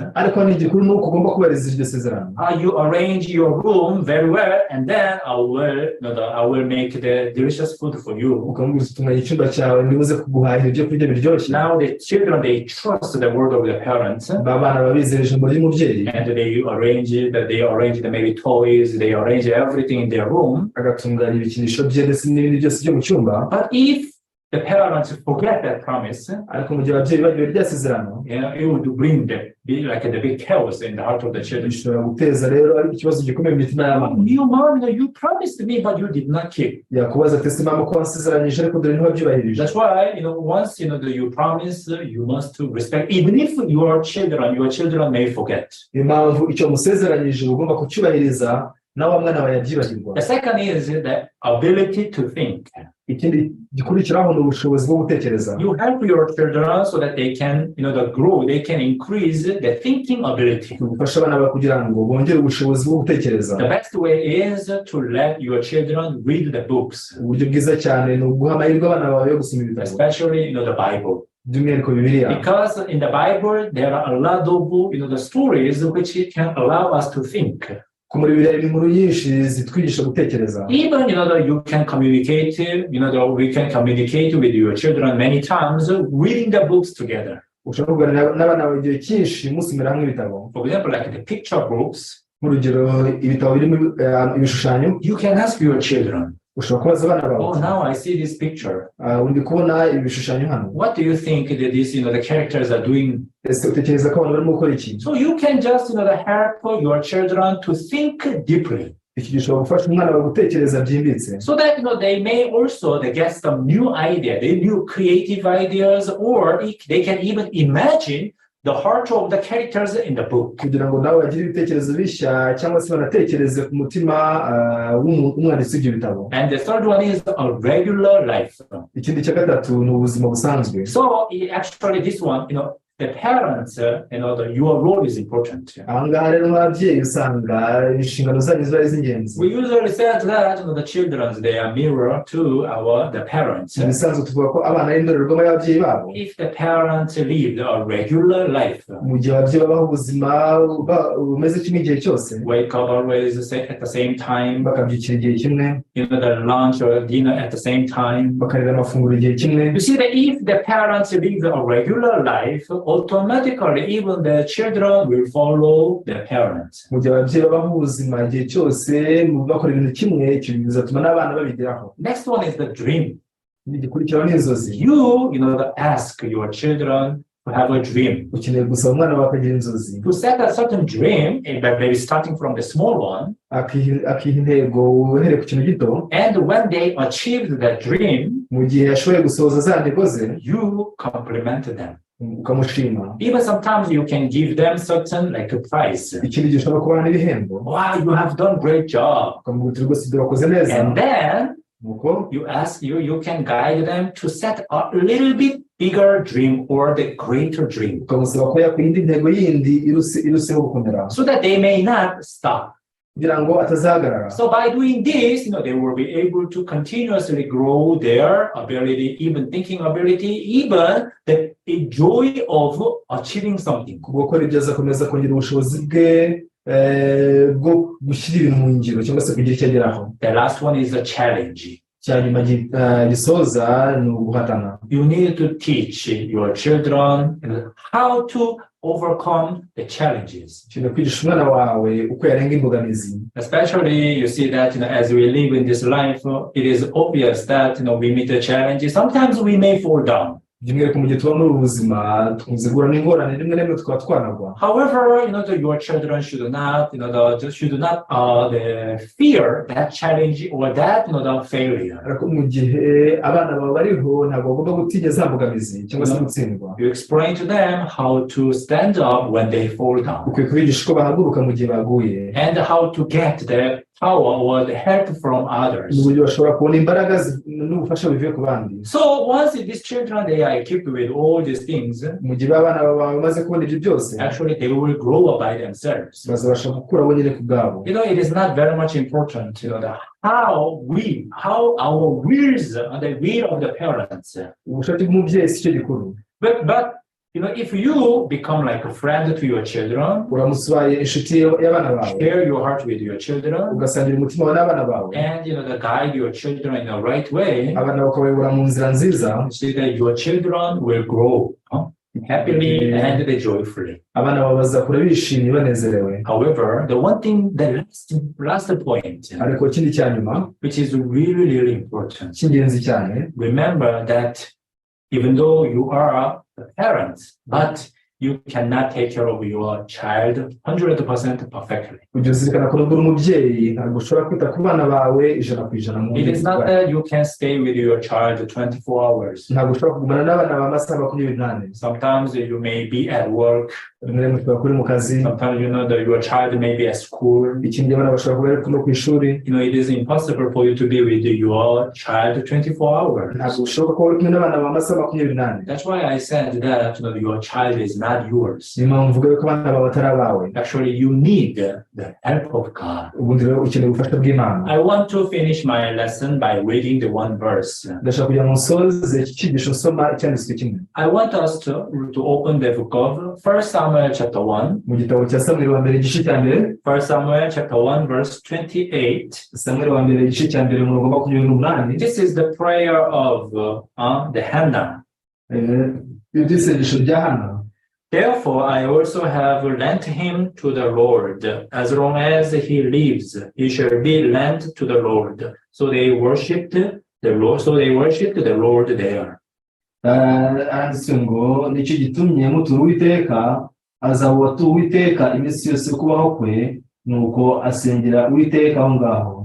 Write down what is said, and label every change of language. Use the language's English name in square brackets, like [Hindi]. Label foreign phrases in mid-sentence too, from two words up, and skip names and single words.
[Kinyarwanda] ariko hano igikuru ni uko ugomba kubahiriza iryo sezerano. [English] You arrange your room very well and then I will make the delicious food for you. [Kinyarwanda] ukamubwira utunganya icyumba cyawe nibuze kuguhahira ibyo kurya biryoshye biryoshye [English] Now the children, they trust the word of the parents. [Kinyarwanda] abana babizera ijambo ry'umubyeyi [English] And they arrange maybe toys, they arrange everything in their room. [Kinyarwanda] agatunganya ibikinisho bye ndetse n'ibindi byose byo mu cyumba [English] But if the parents forget that promise, [Kinyarwanda] ariko mu gihe ababyeyi bagiye rya sezerano [English] it would bring the big chaos in the heart of the children. [Kinyarwanda] bishobora guteza rero ari ikibazo gikomeye mu mitima y'abana [English] You mom, you promised me, but you did not keep. [Kinyarwanda] yakubaza ati mama ko wasezeranyije ariko dore ntiwabyubahirije [English] That's why, once you promise, you must respect. Even if your children may forget. [Kinyarwanda] impamvu icyo musezeranyije ugomba kucyubahiriza nawe wa mwana wawe yabyibagirwa. [English] The second is the ability to think. [Kinyarwanda] Ikindi gikurikiraho ni ubushobozi bwo gutekereza. [English] You help your children so that they can, grow, they can increase the thinking ability. [Kinyarwanda] Ufasha abana bawe kugira ngo bongere ubushobozi bwo gutekereza. [English] The best way is to let your children read the books. [Kinyarwanda] Uburyo bwiza cyane ni uguha amahirwe abana bawe yo gusoma ibitabo. [English] Especially, the Bible. [Kinyarwanda] By'umwihariko Bibiliya. [English] Because in the Bible there are a lot of, the stories which can allow us to think. [Kinyarwanda] Muri Bibiliya hari inkuru nyinshi zitwigisha gutekereza. [English] Even you can communicate, we can communicate with your children many times reading the books together. [Kinyarwanda] Ushobora kuganira n'abana bawe igihe cyinshi musomera hamwe ibitabo. [English] For example, like the picture books. [Kinyarwanda] Nk'urugero ibitabo birimo ibishushanyo. [English] You can ask your children. [Kinyarwanda] Ushobora kubaza abana bawe. [English] Oh, now I see this picture. [Kinyarwanda] Uri kubona ibishushanyo hano. [English] What do you think that these, the characters are doing? [Kinyarwanda] Utekereza ko abantu barimo gukora iki? [English] So you can just, help your children to think deeply. [Kinyarwanda] Iki gishobora gufasha umwana wawe gutekereza byimbitse. [English] So that, they may also get some new idea, they new creative ideas, or they can even imagine the heart of the characters in the book. [Kinyarwanda] Kugira ngo nawe bagire ibitekerezo bishya cyangwa se banatekereze ku mutima w'umwanditsi w'ibyo bitabo. [English] And the third one is a regular life. [Kinyarwanda] Ikindi cya gatatu ni ubuzima busanzwe. [English] So actually this one, the parents, your role is important. [Kinyarwanda] Ahangaha rero nk'ababyeyi usanga inshingano zanyu ziba ari iz'ingenzi. [English] We usually say that the children, they are mirror to the parents. [Kinyarwanda] Ibisanzwe tuvuga ko abana ari indorerwamo y'ababyeyi babo. [English] If the parents live a regular life, [Kinyarwanda] mu gihe ababyeyi babaho ubuzima bumeze kimwe igihe cyose, [English] wake up always at the same time, [Kinyarwanda] bakabyukira igihe kimwe, [English] the lunch or dinner at the same time, [Kinyarwanda] bakarira amafunguro igihe kimwe. [English] You see that if the parents live a regular life, automatically even the children will follow the parents. [Kinyarwanda] Mu gihe ababyeyi babaho ubuzima igihe cyose bakora ibintu kimwe, icyo bizatuma n'abana babigeraho. [English] Next one is the dream. [Kinyarwanda] Igikurikiraho ni inzozi. [English] You ask your children to have a dream. [Kinyarwanda] Ukeneye gusaba umwana wawe akagira inzozi. [English] To set a certain dream, maybe starting from the small one. [Kinyarwanda] Akiha intego uhereye ku kintu gito. [English] And when they achieved that dream, [Kinyarwanda] mu gihe yashoboye gusohoza za ntego ze, [English] you compliment them. [Kinyarwanda] Ukamushima. [English] Even sometimes you can give them certain a prize. [Kinyarwanda] Ikindi gihe ushobora kubaha n'ibihembo. [English] Wow, you have done great job. [Kinyarwanda] Ukamubwira rwose ibyo wakoze neza. [English] And then [Kinyarwanda] nuko [English] you can guide them to set a little bit bigger dream or the greater dream. [Kinyarwanda] Ukamusaba ko yakora indi ntego yindi iruseho gukomera. [English] So that they may not stop. [Kinyarwanda] kugira ngo atazahagarara. [English] So by doing this, they will be able to continuously grow their ability, even thinking ability, even the joy of achieving something. [Kinyarwanda] Gukora ibyo azakomeza kongera ubushobozi bwe bwo gushyira ibintu mu ngiro cyangwa se kugira icyo ageraho. [English] The last one is a challenge. [Kinyarwanda] Cyanyuma gisoza ni uguhatana. [English] You need to teach your children how to overcome the challenges. [Kinyarwanda] Kwigisha umwana wawe uko yarenga imbogamizi. [English] Especially you see that as we live in this life, it is obvious that we meet the challenges. Sometimes we may fall down. [Kinyarwanda] By'umwihariko mu gihe tuba muri ubuzima tuzigura n'ingorane rimwe na rimwe tukaba twanagwa. [English] However, your children should not, fear that challenge or that, failure. [Kinyarwanda] Ariko mu gihe abana baba bariho ntabwo bagomba gutinya za mbogamizi cyangwa se gutsindwa. [English] You explain to them how to stand up when they fall down. [Kinyarwanda] Ukwiye kubigisha uko bahaguruka mu gihe baguye. [English] And how to get the power or the help from others. [Kinyarwanda] N'uburyo bashobora kubona imbaraga n'ubufasha bivuye ku bandi. [English] So once these children they are equipped with all these things, [Kinyarwanda] mu gihe abana bamaze kubona ibyo byose, [English] actually they will grow up by themselves. [Kinyarwanda] bazabasha gukura bonyine ku bwabo. [English] It is not very much important, how our wills and the will of the parents. [Kinyarwanda] Ubushake bw'umubyeyi si cyo gikuru. [English] But if you become like a friend to your children, [Kinyarwanda] uramutse ubaye inshuti y'abana bawe [English] share your heart with your children, [Kinyarwanda] ugasangira umutima wawe n'abana bawe [English] and the guide your children in the right way, [Kinyarwanda] abana bakabayobora mu nzira nziza, [English] you see that your children will grow happily and joyfully. [Kinyarwanda] abana bawe bazakura bishimye banezerewe. [English] However, the one thing, the last point, [Kinyarwanda] ariko ikindi cya nyuma [English] which is really important, [Kinyarwanda] cy'ingenzi cyane, [English] remember that even though you are a parent, but you cannot take care of your child 100% perfectly. [Kinyarwanda] ujye uzirikana ko uri umubyeyi ntabwo ushobora kwita ku bana bawe ijana ku ijana. [English] It is not that you can stay with your child 24 hours. [Kinyarwanda] ntabwo ushobora kugumana n'abana bawe amasaha 24. [English] Sometimes you may be at work. [Kinyarwanda] rimwe mushobora kuba uri mu kazi. [English] Sometimes that your child may be at school. [Kinyarwanda] ikindi abana bashobora kuba bari no ku ishuri. [English] It is impossible for you to be with your child 24 hours. [Kinyarwanda] ntabwo ushobora kuba uri kumwe n'abana bawe amasaha 24. [English] That's why I said that your child is not yours. [Kinyarwanda] ni mpamvu mvuga ko abana bawe atari abawe. [English] Actually, you need the help of God. [Kinyarwanda] ubundi rero ukeneye ubufasha bw'Imana. [English] I want to finish my lesson by reading the one verse. [Kinyarwanda] ndashaka kugira ngo nsoze iki cyigisho nsoma icyanditswe kimwe. [English] I want us to open the book of 1 Samuel chapter 1. [Kinyarwanda] mu gitabo cya Samuel wa mbere igice cya mbere. [English] 1 Samuel chapter 1 verse 28. [Kinyarwanda] Samuel wa mbere igice cya mbere umurongo wa 28. [English] This is the prayer of the Hannah. [Kinyarwanda] iri isengesho rya Hana. [English] Therefore, I also have lent him to the Lord. As long as he lives, he shall be lent to the Lord. So they worshipped the Lord. So they worshipped the Lord there. [Kinyarwanda] handitswe ngo nicyo gitumye mutura Uwiteka, azawutura Uwiteka iminsi yose kubaho kwe, nuko asengera Uwiteka aho ngaho.